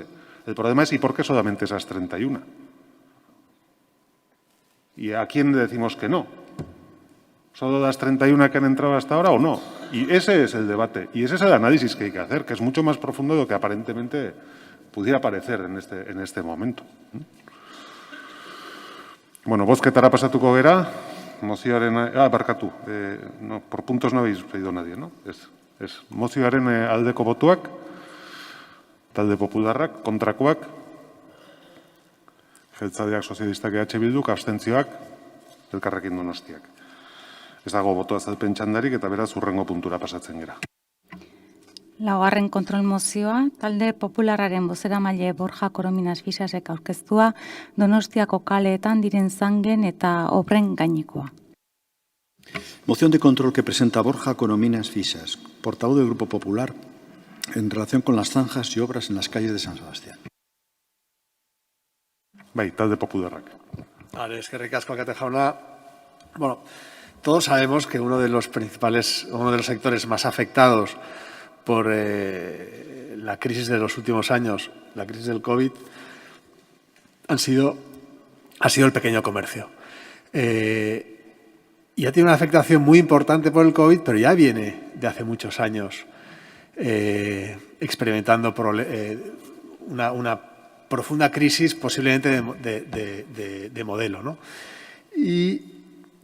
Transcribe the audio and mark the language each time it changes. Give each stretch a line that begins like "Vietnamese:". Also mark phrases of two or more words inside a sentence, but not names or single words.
Spanish: El problema es ¿y por qué solamente esas 31? ¿Y a quién le decimos que no? ¿Solo las 31 que han entrado hasta ahora o no? Y ese es el debate. Y ese es el análisis que hay que hacer, que es mucho más profundo de lo que aparentemente pudiera parecer en este momento.
Basque: Bueno, bozketara pasatuko gera. Mozioaren... barkatu.
Spanish: No, por puntos no habéis pedido nadie, ¿no?
Basque: Es mozioaren aldeko botuak, talde popularrak, kontrakoak, jeltzaleak, sozialistak, EH Bilduk, abstentzioak, Elkarrekin Donostiak. Ez dago boto azalpen txandarik eta beraz hurrengo puntura pasatzen gera. Laugarren kontrol mozioa, talde popularraren bozeramaile Borja Korominas Fisasek aurkeztua Donostiako kaleetan diren zangen eta obren gainekoa.
Spanish: Moción de control que presenta Borja Korominas Fisas, portavoz del Grupo Popular, en relación con las zanjas y obras en las calles de San Sebastián.
Basque: Bai, talde popularrak. Eskerrik asko, alkate jauna.
Spanish: Bueno, todos sabemos que uno de los sectores más afectados por la crisis de los últimos años, la crisis del COVID, ha sido el pequeño comercio. Ya tiene una afectación muy importante por el COVID, pero ya viene de hace muchos años experimentando una profunda crisis, posiblemente de modelo, ¿no?